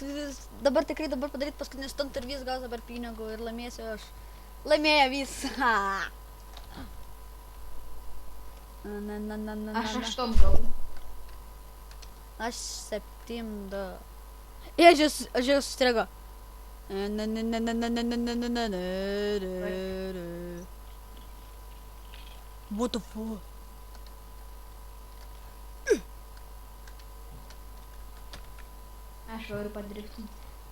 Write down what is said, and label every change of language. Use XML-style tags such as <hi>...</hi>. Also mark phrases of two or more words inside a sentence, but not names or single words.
<lt>Dabar tikrai padaryt paskutinį stuntą ir vis gaus dabar pinigų ir laimėsiu aš. Laimėjo vis. Aš 8 gavau. Aš 7. Aš jau sustrigo.</lt> <en>What the fuck?</en> <lt>Aš noriu padriftinti.</lt>